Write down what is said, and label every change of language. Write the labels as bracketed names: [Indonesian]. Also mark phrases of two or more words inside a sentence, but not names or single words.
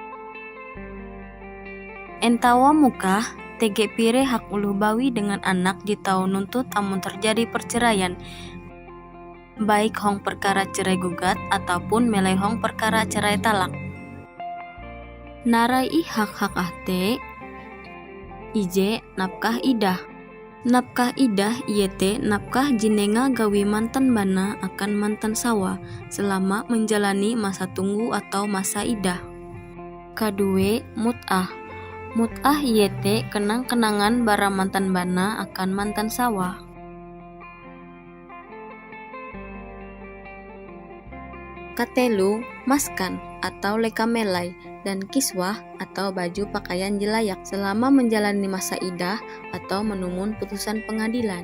[Ngaju] Entawa mukah, TG pire hak uluh bawi dengan anak ji tau nuntut amun [Indonesian] terjadi perceraian, baik [Ngaju] hong [Indonesian] perkara cerai gugat ataupun [Ngaju] melai hong [Indonesian] perkara cerai talak. [Ngaju] Narai hak-hak ahte ije napkah idah. Napkah idah iete napkah jinenga gawi mantan bana akan mantan sawa [Indonesian] selama menjalani masa tunggu atau masa idah. [Ngaju] Kadue mut'ah. Mut'ah iete kenang-kenangan bara mantan bana akan mantan sawa. Katelu, maskan atau lekamelai, [Indonesian] dan kiswah atau baju pakaian [Ngaju] jelayak [Indonesian] selama menjalani masa idah atau [Ngaju] menumun [Indonesian] putusan pengadilan.